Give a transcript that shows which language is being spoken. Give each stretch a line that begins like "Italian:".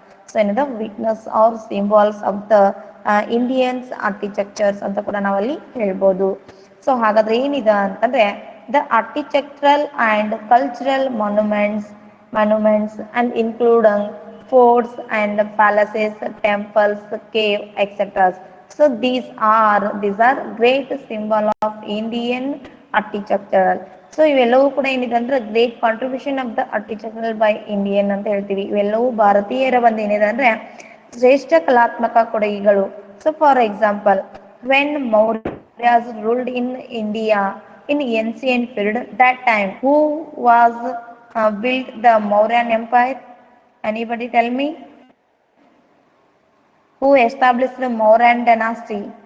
English: so ಏನದ witness are symbols of the Indians architectures
Kannada: ಅಂತ ಕೂಡ ನಾವಲ್ಲಿ ಹೇಳ್ಬೋದು.
English: so
Kannada: ಹಾಗಾದ್ರೆ ಏನಿದೆ ಅಂತಂದ್ರೆ
English: The architectural and cultural monuments and including forts and palaces, temples, cave, etc. So these are great symbol of Indian architecture. So
Kannada: ಇವೆಲ್ಲವೂ ಕೂಡ ಏನಿದೆ ಅಂದ್ರೆ
English: great contribution of the architectural by Indian
Kannada: ಅಂತ ಹೇಳ್ತೀವಿ. ಇವೆಲ್ಲವೂ ಭಾರತೀಯರ ಒಂದು ಏನಿದೆ ಅಂದ್ರೆ ಶ್ರೇಷ್ಠ ಕಲಾತ್ಮಕ ಕೊಡುಗೆಗಳು.
English: So for example, when Mauryas ruled in India in ancient period, that time who was built the Mauryan Empire? Anybody tell me? Who established the Mauryan dynasty?